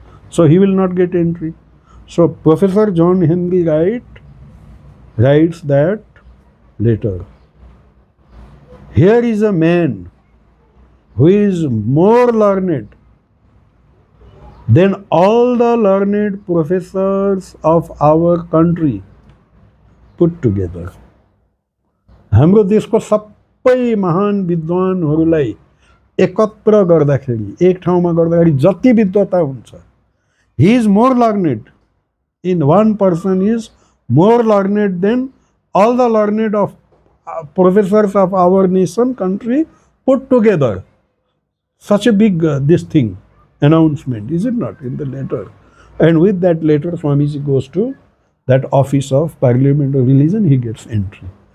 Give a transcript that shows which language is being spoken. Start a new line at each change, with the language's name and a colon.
English: So he will not get entry. So Professor John Henry Wright writes that letter. Here is a man who is more learned than all the learned professors of our country put together.
Nepali: हाम्रो देशको सबै महान विद्वानहरूलाई एकत्र गर्दाखेरि, एक ठाउँमा गर्दाखेरि जति विद्वता हुन्छ,
English: he is more learned. In one person is more learned than all the learned of professors of our nation, country put together. Such a big this thing, announcement, is it not, in the letter? And with that letter, Swamiji goes to that office of Parliament of Religion, he gets entry.